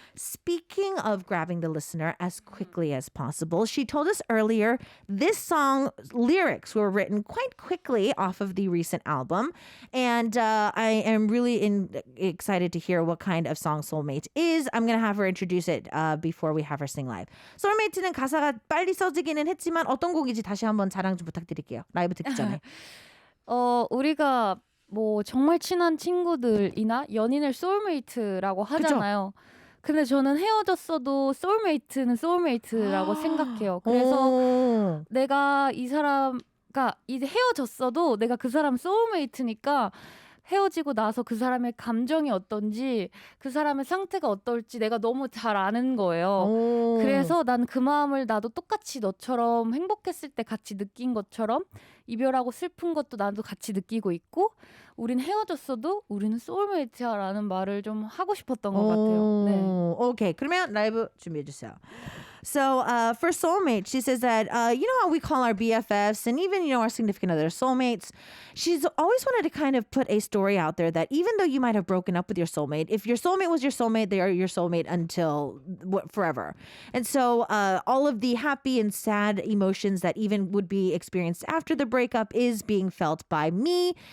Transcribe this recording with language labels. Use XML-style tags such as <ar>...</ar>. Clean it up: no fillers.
<en>Speaking of grabbing the listener as quickly as possible, she told us earlier this song song lyrics were written quite quickly off of the recent album. And I am really excited to hear what kind of song Soulmate is. I'm going to have her introduce it before we have her sing live.</en> <ko>Soulmate는 가사가 빨리 써지기는 했지만 어떤 곡인지 다시 한번 자랑 좀 부탁드릴게요. 라이브 듣기 전에. 우리가 뭐 정말 친한 친구들이나 연인을 소울메이트라고 하잖아요. 근데 저는 헤어졌어도 소울메이트는 소울메이트라고 생각해요. 그래서 내가 이 사람과 이제 헤어졌어도 내가 그 사람 소울메이트니까 헤어지고 나서 그 사람의 감정이 어떤지 그 사람의 상태가 어떨지 내가 너무 잘 아는 거예요. 그래서 난 그 마음을 나도 똑같이 너처럼 행복했을 때 같이 느낀 것처럼 이별하고 슬픈 것도 나도 같이 느끼고 있고 우린 헤어졌어도 우리는 소울메이트야라는 말을 좀 하고 싶었던 것 같아요. 네. 오케이. 그러면 라이브 준비해 주세요.</ko> <en>So for soulmate, she says that, you know how we call our BFFs and even, our significant other soulmates, she's always wanted to kind of put a story out there that even though you might have broken up with your soulmate, if your soulmate was your soulmate, they are your soulmate until forever. And so all of the happy and sad emotions that even would be experienced after the breakup is being felt by me.</en>